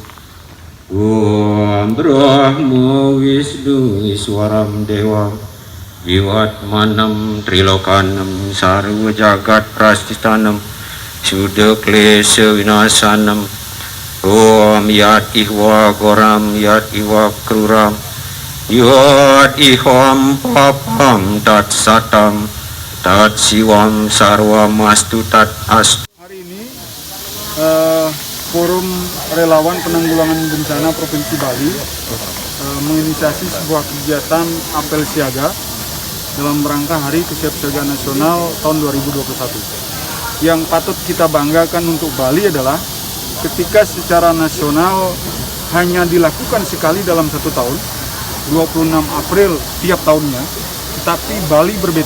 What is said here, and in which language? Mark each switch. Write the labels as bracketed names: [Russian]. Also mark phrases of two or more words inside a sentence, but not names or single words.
[Sanskrit] Om Brahma Wisnu Iswaram Dewa Jiwatmanam Trilokanam Sarva Jagat Prastitanam Suda Klesa Vinasanam. Om Yat Ihwa Goram Yat Ihwa Kruram Yat Ihwam Papam Tat Satam Tat Siwam Sarwa Mastu Tat Astu. [Indonesian] Hari ini Forum Relawan Penanggulangan Bencana Provinsi Bali menginisiasi sebuah kegiatan apel siaga dalam rangka Hari Kesiapsiagaan Nasional tahun 2021. Yang patut kita banggakan untuk Bali adalah ketika secara nasional hanya dilakukan sekali dalam 1 tahun, 26 April tiap tahunnya, tetapi Bali berbeda.